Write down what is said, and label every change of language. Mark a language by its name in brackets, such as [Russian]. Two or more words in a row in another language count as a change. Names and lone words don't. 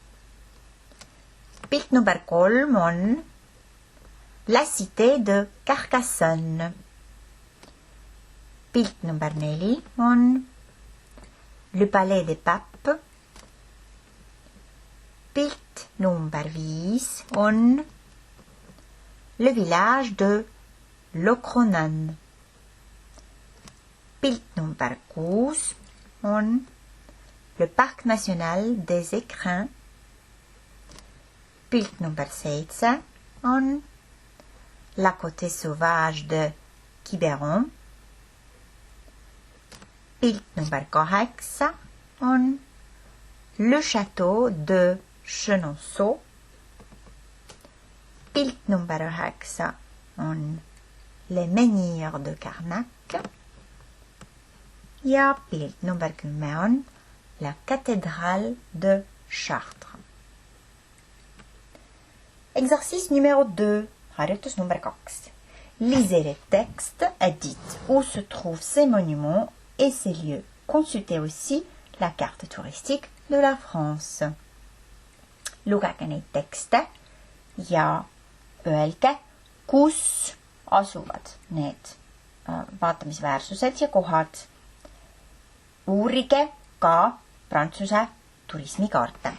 [Estonian] Pilt number 3 on La Cité de Carcassonne. Pilt number 4 on Le Palais des Papes. Pilt number 5 on Le village de Locronan. Pilt number 6 on Le parc national des Écrins. Pilt number 7 on La côte sauvage de Quiberon. Pilt number 8 on Le château de Chenonceau. Pilt number 9 on Les menhirs de Carnac. Ja pilt number 10 on La cathédrale de Chartres. [French] Exercice numéro 2, [Estonian] harjutus number 2. [French] Lisez les textes et dites où se trouvent ces monuments et ces lieux. Consultez aussi la carte touristique de la France. [Estonian] Lugege neid tekste ja öelge, kus asuvad need vaatamisväärsused ja kohad. Uurige ka Prantsuse turismikaarte.